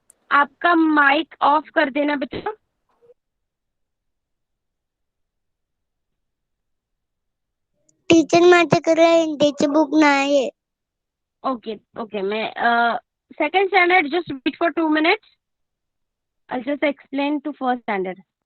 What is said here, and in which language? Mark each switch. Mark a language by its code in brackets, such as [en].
[hi] आपका mic off कर देना बेटा। [mr] टीचर माझ्याकडे हिंदीची बुक नाही आहे। [en] Okay okay, मैं second standard, just wait for 2 minutes. I'll just explain to first standard.